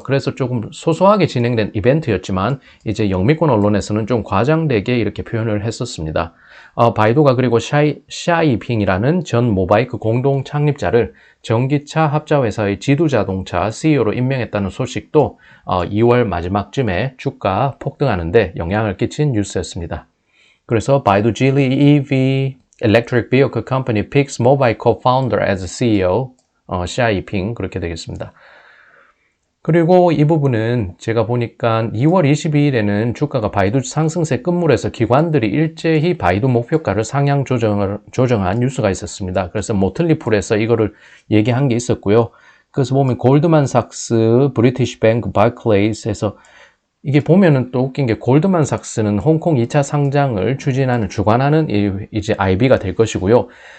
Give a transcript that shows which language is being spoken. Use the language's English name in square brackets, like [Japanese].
[Korean] 그래서 조금 소소하게 진행된 이벤트였지만 이제 영미권 언론에서는 좀 과장되게 이렇게 표현을 했었습니다. 바이두가 그리고 샤이핑이라는 전 모바이크 공동 창립자를 전기차 합자회사의 지두자동차 CEO로 임명했다는 소식도 2월 마지막쯤에 주가 폭등하는데 영향을 끼친 뉴스였습니다. 그래서 바이두 [English] Geely EV Electric Vehicle Company picks mobile co-founder as CEO, [Korean] 샤이핑 그렇게 되겠습니다. 그리고 이 부분은 제가 보니까 2월 22일에는 주가가 바이두 상승세 끝물에서 기관들이 일제히 바이두 목표가를 상향 조정한 뉴스가 있었습니다. 그래서 모틀리풀에서 이거를 얘기한 게 있었고요. 그래서 보면 골드만삭스, 브리티시 뱅크, 바클레이스에서 이게 보면은 또 웃긴 게 골드만삭스는 홍콩 2차 상장을 주관하는 이제 IB가 될 것이고요.